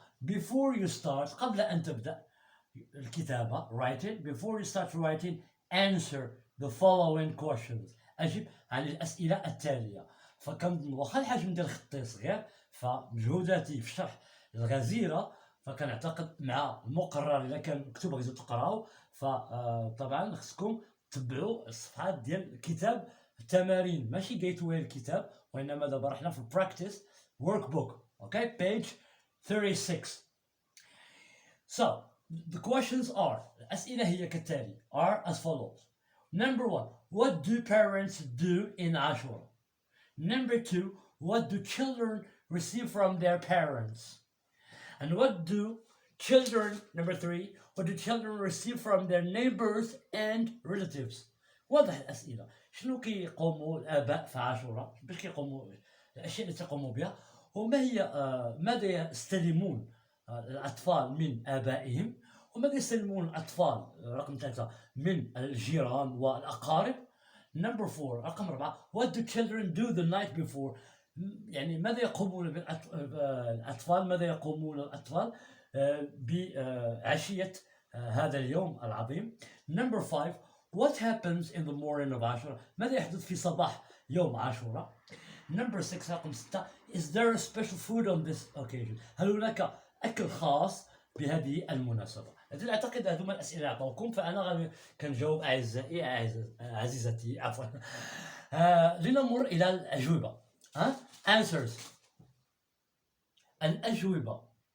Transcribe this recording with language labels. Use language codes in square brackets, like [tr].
[en] before you start، [ar] قبل أن تبدأ الكتابة [en] before you start writing answer the following questions. [ar] أجب عن الأسئلة التالية. فكنظن واخا الحجم ديال خطي صغير، فمجهوداتي في الشرح الغزيرة، فكنعتقد مع المقرر إذا كان مكتوب غادي تقراو، فطبعا خصكم تتبعوا الصفحات ديال الكتاب التمارين، ماشي جيتوي الكتاب، وإنما دابا رحنا في [en] practice workbook. page 36. So the questions are، [ar] الأسئلة هي كالتالي، [en] are as follows. Number 1, what do parents do in Ashura? Number 2, what do children receive from their parents? And what do children, number 3, what do children receive from their neighbors and relatives? [ar] واضح الأسئلة. شنو كيقوموا الآباء في عاشوراء؟ باش كيقوموا الأشياء اللي تقوموا بها، وما هي ماذا يستلمون الأطفال من آبائهم، وماذا يستلمون الأطفال رقم 3 من الجيران والأقارب. Number 4، رقم 4، [en] what do children do the night before؟ [ar] يعني ماذا يقومون الأطفال، ماذا يقومون الأطفال بعشية هذا اليوم العظيم. [en] Number 5، what happens in the morning of Ashura؟ [ar] ماذا يحدث في صباح يوم عاشوراء. [en] Number 6، [ar] رقم 6، [en] is there a special food on this occasion؟ [ar] هل هناك أكل خاص بهذه المناسبة. أعتقد هذوما الأسئلة أعطوكم، فأنا غادي كنجاوب أعزائي عزيزتي عفوا. لنمر إلى الأجوبة. answers. الأجوبة.